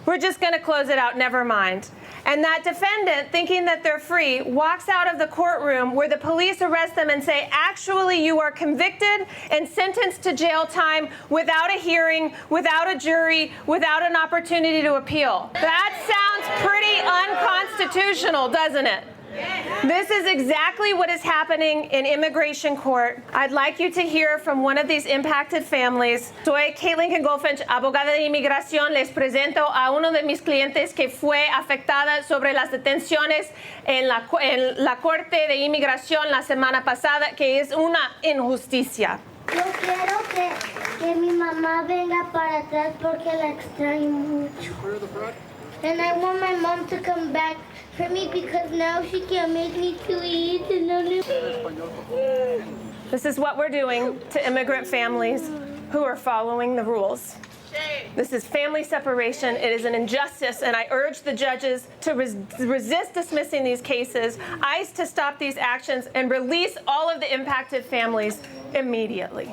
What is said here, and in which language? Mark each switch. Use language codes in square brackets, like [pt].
[en] We're just going to close it out, never mind. And that defendant, thinking that they're free, walks out of the courtroom where the police arrest them and say, actually, you are convicted and sentenced to jail time without a hearing, without a jury, without an opportunity to appeal. That sounds pretty unconstitutional, doesn't it? This is exactly what is happening in immigration court. I'd like you to hear from one of these impacted families. [es] Soy Kate Lincoln-Goldfinch, abogada de inmigración. Les presento a uno de mis clientes que fue afectada sobre las detenciones en la Corte de Inmigración la semana pasada, que es una injusticia. Yo quiero que mi mamá venga para atrás porque la extraño mucho. [en] And I want my mom to come back for me because now she can't make me to eat. This is what we're doing to immigrant families who are following the rules. This is family separation. It is an injustice, and I urge the judges to resist dismissing these cases, ICE to stop these actions, and release all of the impacted families immediately.